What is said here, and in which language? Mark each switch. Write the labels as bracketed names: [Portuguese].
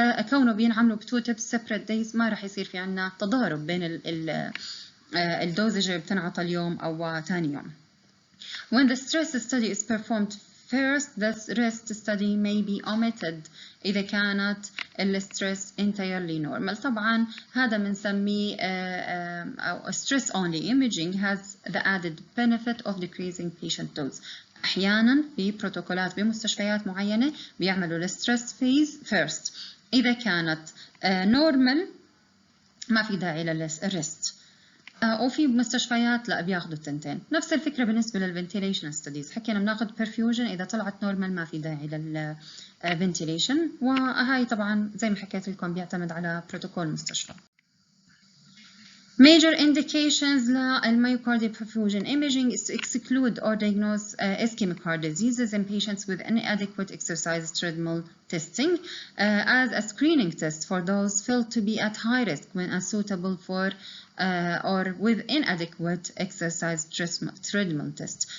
[Arabic] كونه بينعملوا بتو تيب [English] separate days [Arabic] ما راح يصير في عندنا تضارب بين الدوزج اللي بتنعطى اليوم او ثاني يوم. [English] When the stress study is performed first, the rest study may be omitted [Arabic] إذا كانت الستريس [English] entirely normal. [Arabic] طبعا هذا بنسميه [English] stress only imaging has the added benefit of decreasing patient dose. [Arabic] أحيانا في بروتوكولات بمستشفيات معينة بيعملوا الستريس [English] phase first. [Arabic] إذا كانت normal ما في داعي للريست. وفي مستشفيات لا بياخذوا التنتين. نفس الفكره بالنسبه للفنتيليشن ستديز، حكينا بناخذ برفيوجن اذا طلعت نورمال ما في داعي للفنتيليشن، وهاي طبعا زي ما حكيت لكم بيعتمد على بروتوكول المستشفى. [English] Major indications للمyocardial perfusion imaging is to exclude or diagnose ischemic heart diseases in patients with inadequate exercise treadmill testing as a screening test for those felt to be at high risk when unsuitable for or with inadequate exercise treadmill test.